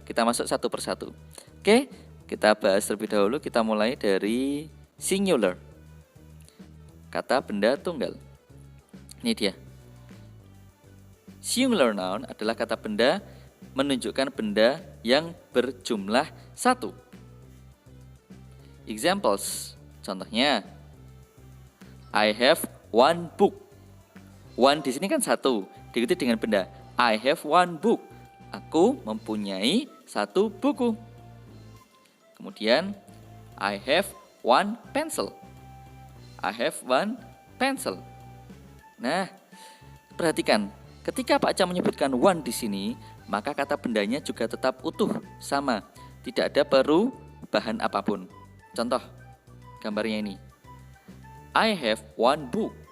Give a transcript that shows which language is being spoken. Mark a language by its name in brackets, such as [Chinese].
[Indonesian] Kita masuk satu persatu. Oke, kita bahas terlebih dahulu. Kita mulai dari singular, kata benda tunggal. Ini dia. Singular noun adalah kata benda menunjukkan benda yang berjumlah satu. [English] Examples, [Indonesian] contohnya, [English] I have one book. [Indonesian] One di sini kan satu, diikuti dengan benda [English] I have one book. [Indonesian] Aku mempunyai satu buku. Kemudian, [English] I have one pencil. I have one pencil. [Indonesian] Nah, perhatikan, ketika Pak Ca menyebutkan one di sini, maka kata bendanya juga tetap utuh, sama, tidak ada perubahan apapun. Contoh, gambarnya ini. [English] I have one book.